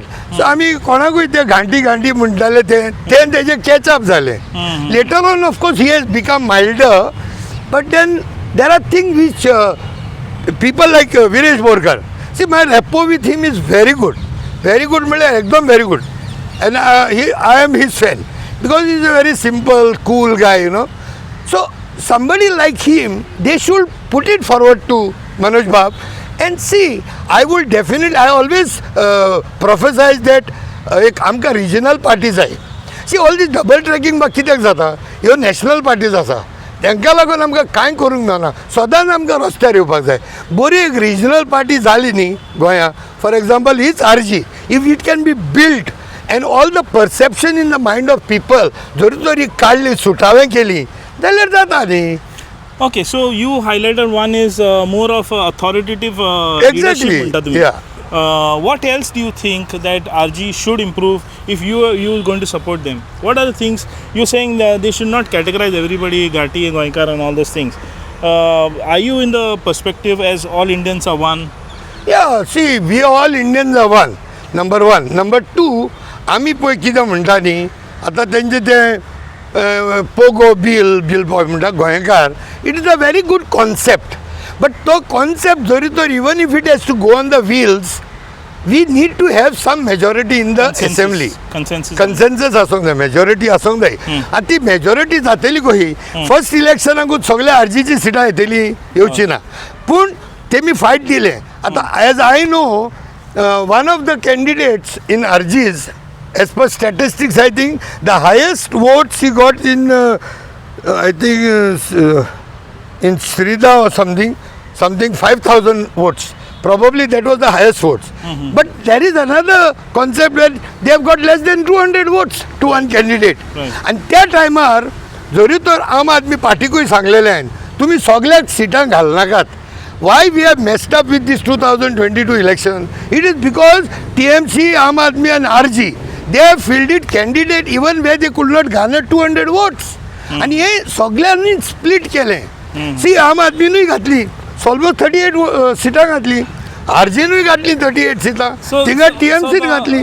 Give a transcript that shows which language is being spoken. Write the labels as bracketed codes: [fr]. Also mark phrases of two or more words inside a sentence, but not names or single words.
[kok] सो आमी कोणाकूय ते घांटी म्हणटाले तें तेजें कॅचअप जालें. [en] later on of course he has become milder, but then there are things which people like विरेश बोरकर, see my rapport with him is very good. Very good, एकदम very good. And I am his fan because he is a very simple, cool guy, you know. So somebody like him, they should put it forward to Manoj Bab and see. I always prophesize that [kok] एक आमकां [en] regional parties आहे. See, all this double tracking [kok] बाग कित्याक जाता, ह्यो [en] national parties आसा. [kok] तांकां लागून आमकां कांय करूंक मेळना. सदांच आमकां रस्त्यार येवपाक जाय. बरी एक [en] regional party [kok] जाली न्ही गोंया, [en] for example [kok] हीच RG, [en] if it can be build and all the perception in the mind of people [kok] जरी काडली, सुटावें केली जाल्यार जाता न्ही. [en] Okay, so you highlighted one is more of authoritative leadership [kok] म्हणटा तुमी. [en] What else do you think that RG should improve if you are going to support them? What are the things you're saying that they should not categorize everybody, Ghati and Goinkar and all those things? Are you in the perspective as all Indians are one? Yeah, see, we all Indians are one. Number one. Number two, [kok] आमी पळय कितें म्हणटा न्ही, आतां तेंचे ते पोगो बिल पळय म्हणटा गोंयकार, [en] it is a very good concept. But to concept [kok] जरी तर [en] even if it has to go on the wheels, we need to have some majority in the assembly. [kok] Consensus आसूंक जाय, मेजॉरिटी आसूंक जाय. आनी ती मेजॉरिटी जातली कशी, फर्स्ट इलेक्शनाकूच सगळ्या RGची सिटां येतली येवची ना. पूण ते मी फाईट दिले. आता [en] as I know one of the candidates in RG's as per statistics, I think the highest votes he got in I think in Srida or something 5,000 votes. Probably that was the highest votes. But there is another concept where they have got less than 200 votes to one candidate. [kok] And त्या टायमार जरी तर आम आदमी पार्टीकूय सांगलेले आहे तुम्ही सगळ्याक सिटां घाल नाकात. [en] Why we have messed up with this 2022 election? It is because TMC, Aam Aadmi and RG, they have fielded candidate even where they could not garner 200 votes. [kok] आणि हे सगळ्यांनी स्प्लिट केले. सी आम आदमीनूय घातली ऑलमोस्ट 38 सिटां घातली, आरजेनूय घातली 38 सिटां, तिंगा TMC घातली.